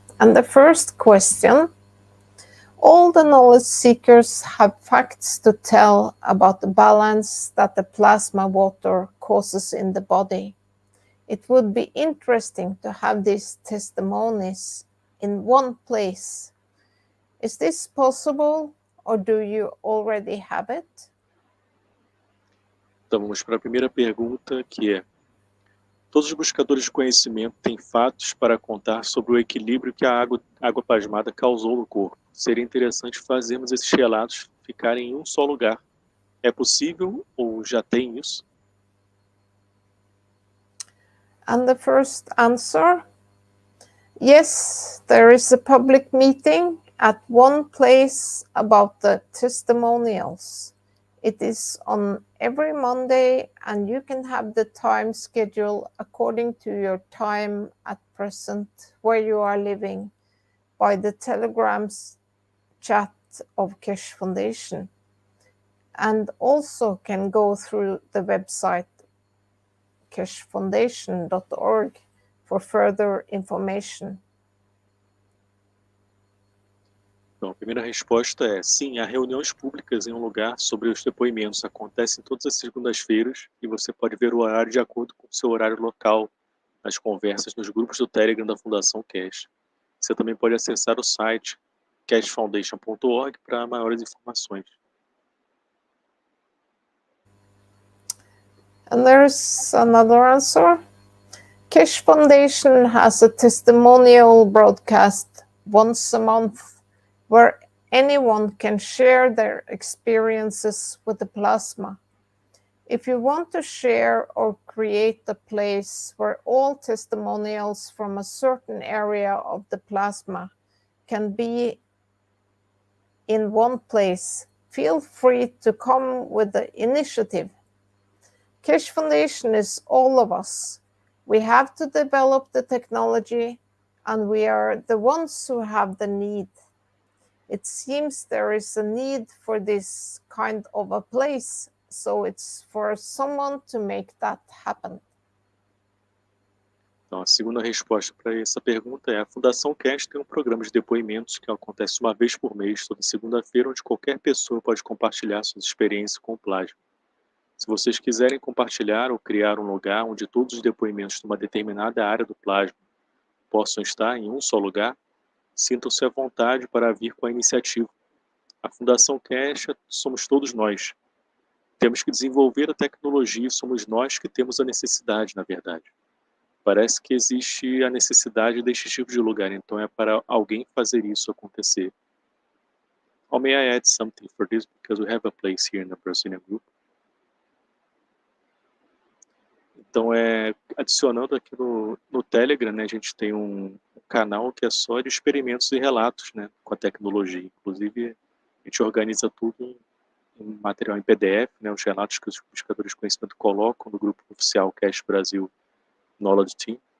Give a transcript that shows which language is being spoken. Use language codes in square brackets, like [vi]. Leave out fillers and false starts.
[en] And the first question: all the knowledge seekers have facts to tell about the balance that the plasma water causes in the body. It would be interesting to have these testimonies in one place. Is this possible, or do you already have it? [pt] Então vamos para a primeira pergunta, que é: todos os buscadores de conhecimento têm fatos para contar sobre o equilíbrio que a água plasmada causou no corpo. Seria interessante fazermos esses relatos ficarem em um só lugar. É possível ou já tem isso? [en] And the first answer: yes, there is a public meeting at one place about the testimonials. It is on every Monday, and you can have the time schedule according to your time at present where you are living by the Telegram's chat of Keshe Foundation, and also can go through the website keshefoundation.org for further information. [pt] Então, a primeira resposta é sim, há reuniões públicas em um lugar sobre os depoimentos. Acontecem todas as segundas-feiras e você pode ver o horário de acordo com o seu horário local nas conversas nos grupos do Telegram da Fundação Keshe. Você também pode acessar o site keshefoundation.org para maiores informações. [en] And there's another answer. Keshe Foundation has a testimonial broadcast once a month where anyone can share their experiences with the plasma. If you want to share or create a place where all testimonials from a certain area of the plasma can be in one place, feel free to come with the initiative. Keshe Foundation is all of us. We have to develop the technology, and we are the ones who have the need. It seems there is a need for this kind of a place, so it's for someone to make that happen. [pt] Então, a segunda resposta para essa pergunta é: a Fundação Keshe tem um programa de depoimentos que acontece uma vez por mês, toda segunda-feira, onde qualquer pessoa pode compartilhar suas experiências com o plasma. Se vocês quiserem compartilhar ou criar um lugar onde todos os depoimentos de uma determinada área do plasma possam estar em um só lugar, sintam-se à vontade para vir com a iniciativa. A Fundação Keshe somos todos nós. Temos que desenvolver a tecnologia e somos nós que temos a necessidade, na verdade. Parece que existe a necessidade deste tipo de lugar, então é para alguém fazer isso acontecer. [en] Oh, may I add something for this, because we have a place here in the Brazilian group. [pt] Então, adicionando aqui no Telegram, né, a gente tem um canal que é só de experimentos e relatos, né, com a tecnologia. Inclusive, a gente organiza tudo em material em PDF, né, os relatos que os buscadores de conhecimento colocam no grupo oficial Keshe Brasil Knowledge Team.